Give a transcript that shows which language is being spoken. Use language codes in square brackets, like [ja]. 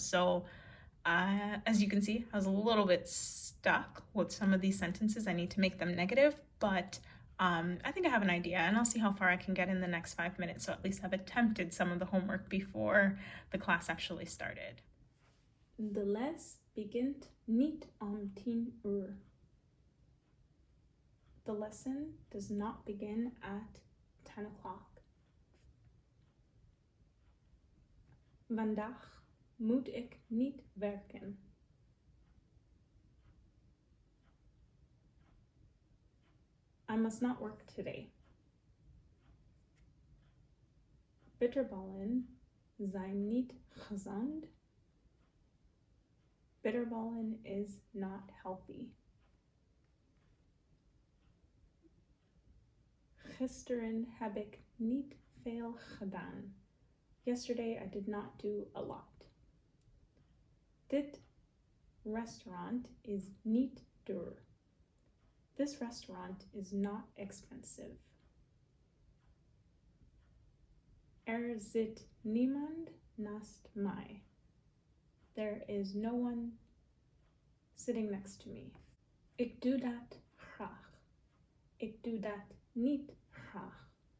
[en] So as you can see, I was a little bit stuck with some of these sentences. I need to make them negative, but I think I have an idea, and I'll see how far I can get in the next 5 minutes, so at least I've attempted some of the homework before the class actually started. [nl] De les begint niet om 10 uur. [en] The lesson does not begin at 10 o'clock. [nl] Vandaag moet ik niet werken. [en] I must not work today. [nl] Bitterballen zijn niet gezond. [en] Bitterballen is not healthy. [nl] Gisteren heb ik niet veel gedaan. [en] Yesterday I did not do a lot. [nl] Dit restaurant is niet duur. [en] This restaurant is not expensive. [nl] Zit niemand naast mij. [en] There is no one sitting next to me. [nl] Ik doe dat graag. Ik doe dat niet graag.